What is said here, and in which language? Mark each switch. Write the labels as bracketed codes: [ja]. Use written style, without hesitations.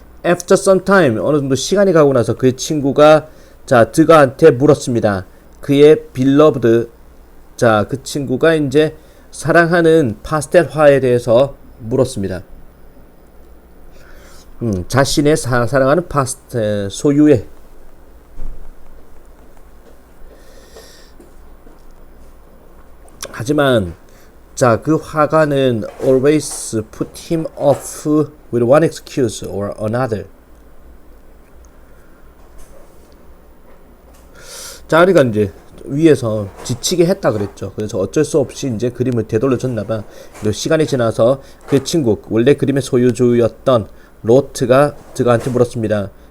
[en] After some time, [ko] 어느 정도 시간이 가고 나서 그의 친구가 드가한테 물었습니다. 그의 beloved, 그 친구가 이제 사랑하는 파스텔화에 대해서 물었습니다. 자신의 사랑하는 파스텔 소유의 하지만 그 화가는 [en] always put him off with one excuse or another. [ko] 자, 그러니까 이제 위에서 지치게 했다 그랬죠. 그래서 어쩔 수 없이 이제 그림을 되돌려 줬나봐. 그리고 시간이 지나서 그 친구, 원래 그림의 소유주였던 로트가 드가한테 물었습니다.